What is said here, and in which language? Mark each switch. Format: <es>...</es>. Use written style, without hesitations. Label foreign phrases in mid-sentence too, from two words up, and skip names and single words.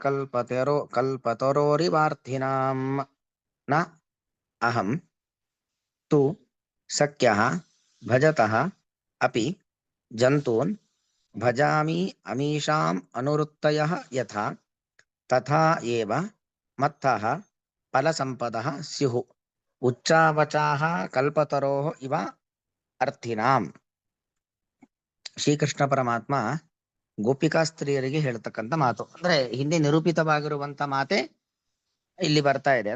<sa>ಕಲ್ಪತರೋರಿವಾರ್ಥಿನಾಂ ನ ಅಹಂ ತು ಸಖ್ಯಃ ಭಜತಃ ಅಪಿ ಜಂತೂನ್ ಭಜಾಮಿ ಅಮೀಷಾಂ ಅನುವೃತ್ತಯಃ ಯಥಾ ತಥಾ ಏವ ಮತ್ತಃ ಫಲಸಂಪದಃ ಸ್ಯುಃ ಉಚ್ಚಾವಚಾಃ ಕಲ್ಪತರೋಃ ಇವ ಅರ್ಥಿನಾಂ.</sa> <kn>ಶ್ರೀಕೃಷ್ಣ ಪರಮಾತ್ಮ ಗೋಪಿಕಾ ಸ್ತ್ರೀಯರಿಗೆ ಹೇಳ್ತಕ್ಕಂಥ ಮಾತು, ಅಂದ್ರೆ ಹಿಂದೆ ನಿರೂಪಿತವಾಗಿರುವಂತ ಮಾತೆ ಇಲ್ಲಿ ಬರ್ತಾ ಇದೆ.</kn>